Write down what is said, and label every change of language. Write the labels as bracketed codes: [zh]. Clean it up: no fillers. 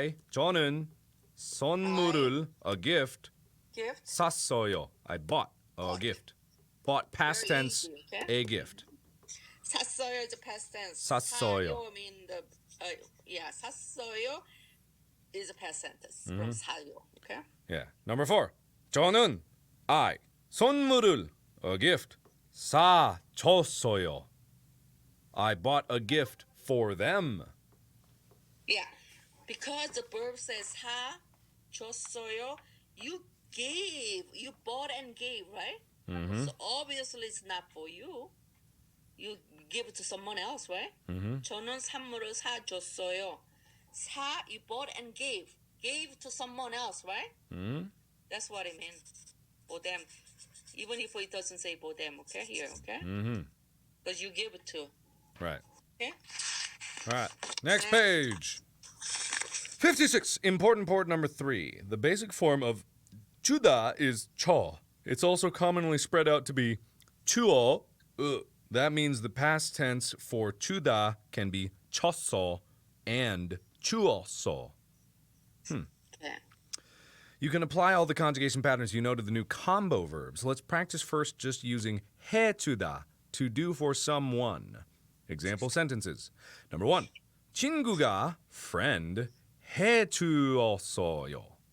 [ko] 저는 선물을 [en] a gift Gift. [ko] 샀어요. [en] I bought a gift. Bought past Very tense easy, okay? a gift. 샀어요 is a past tense. [ko] 샀어요. [en] 사요 mean 샀어요 is a past sentence from 사요, okay? Yeah. Number 4. [ko] 저는 선물을 [en] a gift [ko] 사줬어요. [en] I bought a gift for them. Yeah, because the verb says [ko] 사 줬어요, [en] you bought and gave, right? Mm-hmm. So obviously it's not for you. You give it to someone else, right? Mm-hmm. [ko] 저는 선물을 사줬어요. [en] You bought and gave to someone else, right? Mm-hmm. That's what it means for them. Even if it doesn't say for them, okay? Here, okay? Mm-hmm. Because you give it to. Right. Okay? All right. Next page. 56. Important part number 3. The basic form of 주다 is 쳐. It's also commonly spread out to be 주어. That means the past tense for 주다 can be 쳤어 and 주었어. Okay. You can apply all the conjugation patterns you know to the new combo verbs. Let's practice first just using 해주다, to do for someone. Example sentences. Number 1. [ko] 친구가 [en] friend [ko] 해주었어요.